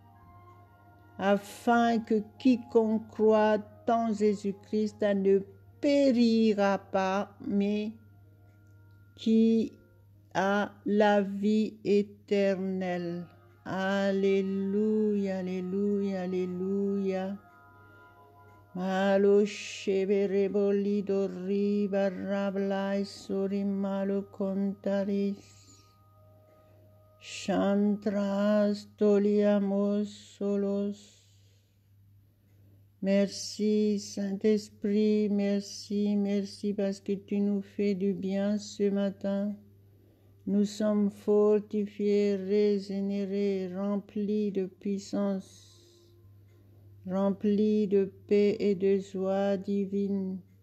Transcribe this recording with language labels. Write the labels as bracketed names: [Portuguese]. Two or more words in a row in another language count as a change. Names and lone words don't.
[French] afin que quiconque croit en Jésus-Christ ne périra pas, mais qui a la vie éternelle. Alléluia, alléluia, alléluia. Malo shevere bolido riba rablai sori malo contaris. Chantras toliamos solos. Merci Saint-Esprit, merci, merci parce que tu nous fais du bien ce matin. Nous sommes fortifiés, régénérés, remplis de puissance, remplis de paix et de joie divine.